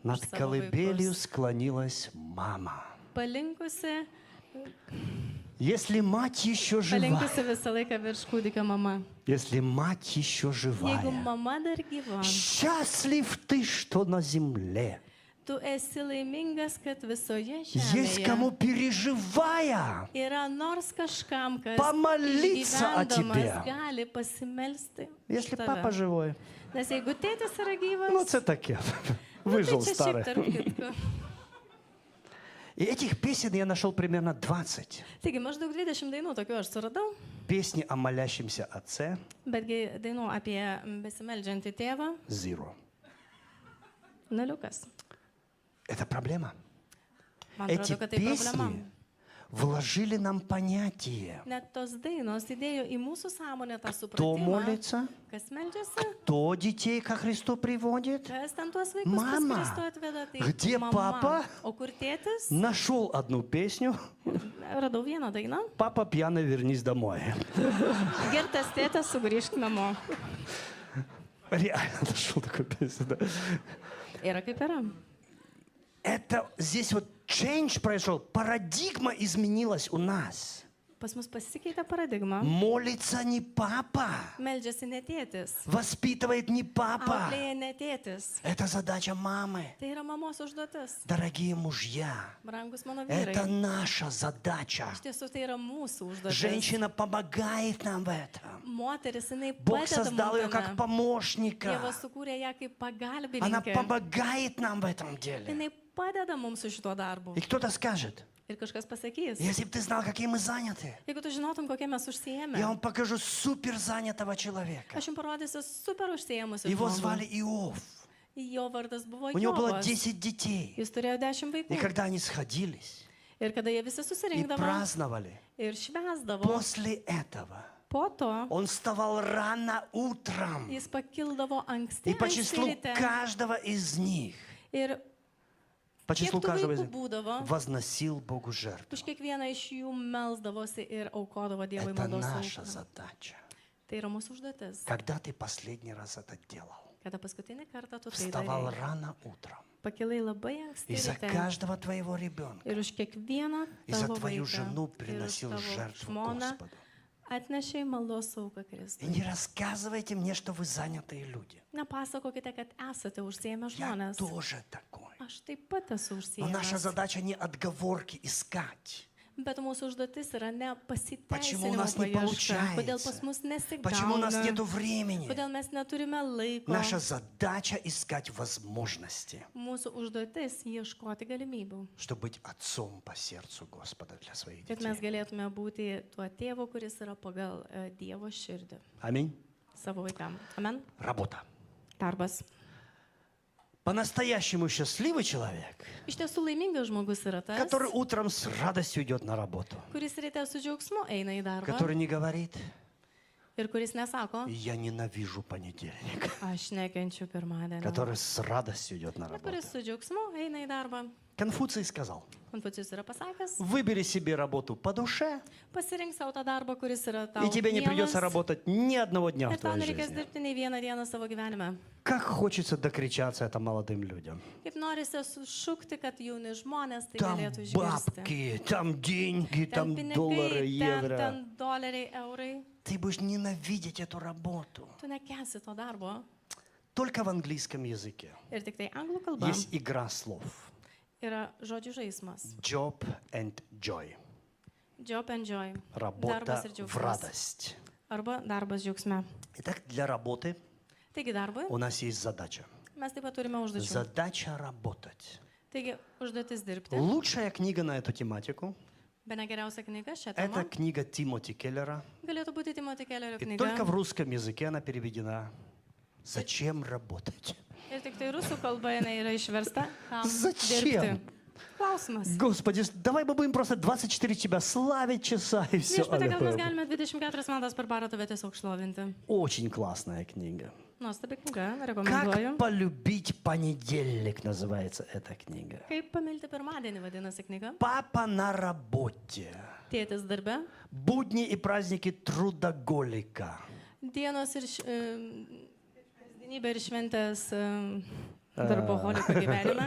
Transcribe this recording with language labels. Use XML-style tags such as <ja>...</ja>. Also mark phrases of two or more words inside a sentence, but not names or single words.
<ru>Над</ru> <lt>savo</lt> <ru>колыбелью</ru> <lt>vaikus.</lt> <ru>склонилась мама.</ru> <lt>Palinkusi</lt> <ru>Если мать еще жива,</ru> <lt>Palinkusi visą laiką virš kūdikio mama.</lt> <ru>если мать еще</ru> <lt>Jeigu</lt> <ru>живая,</ru> <lt>mama dar gyva,</lt> <ru>счастлив ты, что на земле</ru> <lt>tu esi laimingas, kad visoje</lt> <ru>есть кому,</ru> <lt>žemėje</lt> <ru>переживая,</ru> <lt>yra nors kažkam, kas</lt> <ru>помолиться о тебе.</ru> <lt>išgyvendamas gali pasimelsti.</lt> <ru>Если</ru> <lt>už</lt> <ru>папа</ru> <lt>tave.</lt> <ru>живой,</ru> <lt>Nes jeigu tėtis yra gyvas,</lt> <ru>ну это таке,</ru> <lt>nu, tai</lt> <ru>выжил</ru> <lt>čia šiaip</lt> <ru>старый.</ru> <lt>tarp kitko.</lt> <ru>И этих песен я нашел примерно 20.</ru> <lt>Taigi maždaug 20 dainų tokių aš suradau,</lt> <ru>Песни о молящемся отце</ru> <lt>betgi dainų apie besimeldžiantį tėvą,</lt> <ru>– zero.</ru> <lt>nuliukas.</lt> <ru>Это проблема.</ru> <lt>Man</lt> <ru>Эти</ru> <lt>atrodo, kad tai problema.</lt> <ru>песни вложили нам понятие,</ru> <lt>Net tos dainos įdėjo į mūsų sąmonę tą</lt> <ru>кто</ru> <lt>supratimą,</lt> <ru>молится,</ru> <lt>kas meldžiasi,</lt> <ru>кто детей ко Христу приводит.</ru> <lt>kas ten tuos vaikus</lt> <ru>Mama,</ru> <lt>pas Kristų atveda. Tai</lt> <ru>где</ru> <lt>mama.</lt> <ru>папа?</ru> <lt>O kur tėtis?</lt> <ru>Нашел одну песню</ru> <lt>Radau vieną dainą.</lt> <ru>«Папа пьяный, вернись домой».</ru> <lt>Girtas tėtas, sugrįžk namo.</lt> <ru>Реально нашел такую песню. Да.</ru> <lt>Yra kaip yra.</lt> <ru>Это здесь вот change произошел, парадигма изменилась у нас.</ru> <lt>Pas mus pasikeitė paradigma.</lt> <ru>Молится не папа,</ru> <lt>Meldžiasi ne tėtis.</lt> <ru>воспитывает не папа.</ru> <lt>Auklėja ne tėtis.</lt> <ru>Это задача мамы.</ru> <lt>Tai yra mamos užduotis.</lt> <ru>Дорогие мужья,</ru> <lt>Brangus mano</lt> <ru>это</ru> <lt>vyrai.</lt> <ru>наша задача.</ru> <lt>Iš tiesų tai yra mūsų užduotis.</lt> <ru>Женщина помогает нам в этом.</ru> <lt>Moteris, jinai</lt> <ru>Бог</ru> <lt>padeda</lt> <ru>создал ее</ru> <lt>mums</lt> <ru>как</ru> <lt>tame.</lt> <ru>помощника.</ru> <lt>Dievas sukūrė ją kaip</lt> <ru>Она</ru> <lt>pagalbininkė.</lt> <ru>помогает нам в этом деле.</ru> <lt>Jinai padeda mums su šituo darbu.</lt> <ru>И кто-то скажет,</ru> <lt>Ir kažkas pasakys.</lt> <ru>если бы ты знал, какие мы заняты,</ru> <lt>Jeigu tu žinotum, kokie mes užsiėmę.</lt> <ru>я вам покажу супер занятого человека.</ru> <lt>Aš jums parodysiu super užsiėmusių</lt> <ru>Его</ru> <lt>žmogų.</lt> <ru>звали Иов.</ru> <lt>Jo vardas buvo</lt> <ru>У него было</ru> <lt>Jobas.</lt> <ru>10 детей.</ru> <lt>Jis turėjo 10</lt> <ru>И</ru> <lt>vaikų.</lt> <ru>когда они сходились</ru> <lt>Ir kada jie visi</lt> <ru>и</ru> <lt>susirinkdavo</lt> <ru>праздновали,</ru> <lt>ir švesdavo,</lt> <ru>после этого</ru> <lt>po to</lt> <ru>он вставал рано утром.</ru> <lt>jis pakildavo</lt> <ru>И</ru> <lt>anksti</lt> <ru>по числу</ru> <lt>ryte.</lt> <ru>каждого из них,</ru> <lt>Ir</lt> <ru>по</ru> <lt>kiek</lt> <ru>числу</ru> <lt>tų</lt> <ru>каждого из</ru> <lt>vaikų</lt> <ru>них,</ru> <lt>būdavo,</lt> <ru>возносил Богу жертву.</ru> <lt>už kiekvieną iš jų melsdavosi ir aukodavo Dievui</lt> <ru>Это</ru> <lt>maldos</lt> <ru>наша</ru> <lt>auką.</lt> <ru>задача.</ru> <lt>Tai yra mūsų užduotis.</lt> <ru>Когда ты последний раз это делал?</ru> <lt>Kada paskutinį kartą tu tai</lt> <ru>Вставал</ru> <lt>darai.</lt> <ru>рано утром.</ru> <lt>Pakilai labai anksti</lt> <ru>И за</ru> <lt>ryte.</lt> <ru>каждого твоего ребенка.</ru> <lt>Ir už kiekvieną</lt> <ru>И за</ru> <lt>tavo</lt> <ru>твою</ru> <lt>vaiką.</lt> <ru>жену</ru> <lt>Ir už</lt> <ru>приносил</ru> <lt>tavo</lt> <ru>жертву</ru> <lt>žmoną</lt> <ru>Господу.</ru> <lt>atnešei maldos auką</lt> <ru>И</ru> <lt>Kristui.</lt> <ru>не рассказывайте мне, что вы занятые люди.</ru> <lt>Nepasakokite, kad esate užsiėmę</lt> <ru>Я</ru> <lt>žmonės.</lt> <ru>тоже такой.</ru> <lt>Aš taip pat esu</lt> <ru>Но наша</ru> <lt>užsiėmęs.</lt> <ru>задача не отговорки искать.</ru> <lt>Bet mūsų užduotis yra ne</lt> <ru>Почему у</ru> <lt>pasiteisinimo</lt> <ru>нас не</ru> <lt>paieška. Kodėl</lt> <ru>получается?</ru> <lt>pas mus</lt> <ru>Почему у нас</ru> <lt>nesigauna?</lt> <ru>нету времени?</ru> <lt>Kodėl mes neturime laiko?</lt> <ru>Наша задача искать возможности,</ru> <lt>Mūsų užduotis ieškoti galimybių.</lt> <ru>чтобы быть отцом по сердцу Господа для своих</ru> <lt>Kad mes</lt> <ru>детей.</ru> <lt>galėtume būti tuo tėvu, kuris yra pagal Dievo širdį</lt> <ru>Аминь.</ru> <lt>savo vaikam. Amen.</lt> <ru>Работа.</ru> <lt>Darbas.</lt> <ru>По-настоящему счастливый человек,</ru> <lt>Iš tiesų laimingas žmogus yra tas,</lt> <ru>который утром с радостью идет на работу,</ru> <lt>kuris ryte su džiaugsmu eina į darbą</lt> <ru>который не говорит:</ru> <lt>ir kuris nesako,</lt> <ru>я ненавижу понедельник,</ru> <lt>aš nekenčiu pirmadienio.</lt> <ru>который с радостью идет на</ru> <lt>Bet</lt> <ru>работу.</ru> <lt>kuris su džiaugsmu eina į darbą.</lt> <ru>Конфуций сказал:</ru> <lt>Konfucijus yra pasakęs,</lt> <ru>выбери себе работу по душе,</ru> <lt>pasirink savo tą darbą, kuris yra tau</lt> <ru>и тебе не придется</ru> <lt>mielas,</lt> <ru>работать ни одного дня в</ru> <lt>ir tau</lt> <ru>твоей</ru> <lt>nereikės</lt> <ru>жизни.</ru> <lt>dirbti nei vieną dieną savo gyvenime.</lt> <ru>Как хочется докричаться это молодым людям.</ru> <lt>Kaip norisi sušukti, kad jauni žmonės tai</lt> <ru>Там</ru> <lt>galėtų išgirsti.</lt> <ru>бабки, там деньги,</ru> <lt>Ten</lt> <ru>там доллары,</ru> <lt>pinigai,</lt> <ru>евро.</ru> <lt>ten doleriai, eurai.</lt> <ru>Ты будешь ненавидеть эту работу.</ru> <lt>Tu nekesi to darbo.</lt> <ru>Только в английском языке</ru> <lt>Ir tik tai anglų kalba</lt> <ru>есть игра слов.</ru> <lt>yra žodžių žaismas.</lt> <en>Job and joy. Job and joy.</en> <ru>Работа</ru> <lt>Darbas ir</lt> <ru>в</ru> <lt>džiaugsmas.</lt> <ru>радость.</ru> <lt>Arba darbas džiaugsme.</lt> <ru>Итак, для работы</ru> <lt>Taigi darbui</lt> <ru>у нас есть задача.</ru> <lt>mes taip pat turime užduočių.</lt> <ru>Задача работать.</ru> <lt>Taigi užduotis dirbti.</lt> <ru>Лучшая книга на эту тематику</ru> <lt>Bene geriausia knyga šią –</lt> <ru>это</ru> <lt>temą</lt> <ru>книга Тимоти Келлера.</ru> <lt>galėtų būti Timothy Kellerio</lt> <ru>И только в</ru> <lt>knyga.</lt> <ru>русском языке она переведена. Зачем работать?</ru> <lt>Ir tik tai rusų kalba jinai yra išversta. Kam</lt> <ru>Zачем?</ru> <lt>dirbti? Klausimas.</lt> <ru>Господи, давай мы будем просто 24 тебя славить часа и все.</ru> <lt>Viešpatie, gal mes galime 24 valandas per parą tave tiesiog šlovinti.</lt> <ru>Очень классная книга.</ru> <lt>Nuostabi knyga,</lt> <ru>Как</ru> <lt>rekomenduoju.</lt> <ru>полюбить понедельник называется эта книга.</ru> <lt>Kaip pamilti pirmadienį vadinasi knyga.</lt> <ru>Папа на работе.</ru> <lt>Tėtis darbe.</lt> <ru>Будни и праздники трудоголика.</ru> <lt>Dienos ir kasdienybė ir šventės darboholiko gyvenime.</lt>